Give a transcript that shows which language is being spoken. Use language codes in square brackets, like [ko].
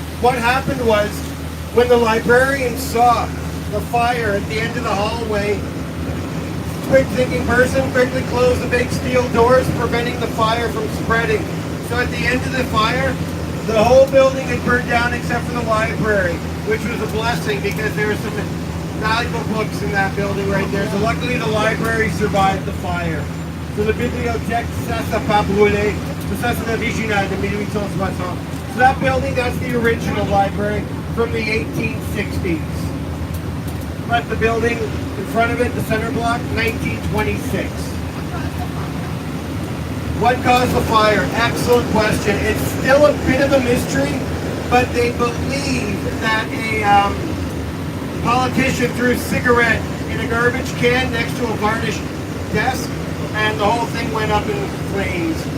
[en] What happened was, when the librarian saw the fire at the end of the hallway, quick thinking person quickly closed the big steel doors, preventing the fire from spreading. So at the end of the fire, the whole building had burned down except for the library, which was a blessing because there were some valuable books in that building right there. So luckily the library survived the fire. [fr] So the bibliothèque, ça n'a pas brûlé. So ça c'est l'original de 1860. [en] So that building, that's the original library from the 1860s. But the building in front of it, the center block, 1926. What caused the fire? Excellent question. It's still a bit of a mystery, but they believe that a politician threw a cigarette in a garbage can next to a varnished desk, and the whole thing went up in flames.